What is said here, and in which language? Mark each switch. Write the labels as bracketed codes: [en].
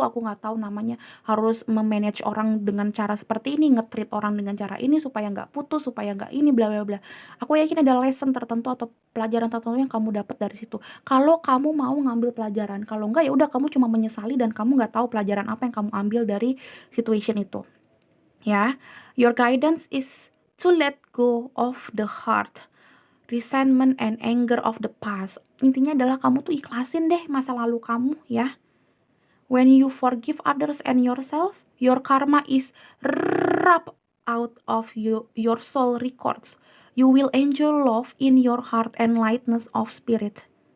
[id] Aku nggak tahu namanya harus memanage orang dengan cara seperti ini, nge-treat orang dengan cara ini supaya nggak putus, supaya nggak ini, bla bla bla. Aku yakin ada lesson tertentu atau pelajaran tertentu yang kamu dapat dari situ. Kalau kamu mau ngambil pelajaran, kalau nggak ya udah kamu cuma menyesali dan kamu nggak tahu pelajaran apa yang kamu ambil dari situation itu. [en] Ya, your guidance is to let go of the heart, resentment and anger of the past. [id] Intinya adalah kamu tuh ikhlasin deh masa lalu kamu ya. When you forgive others and yourself, your karma is rubbed out of your soul records. You will enjoy love in your heart and lightness of spirit.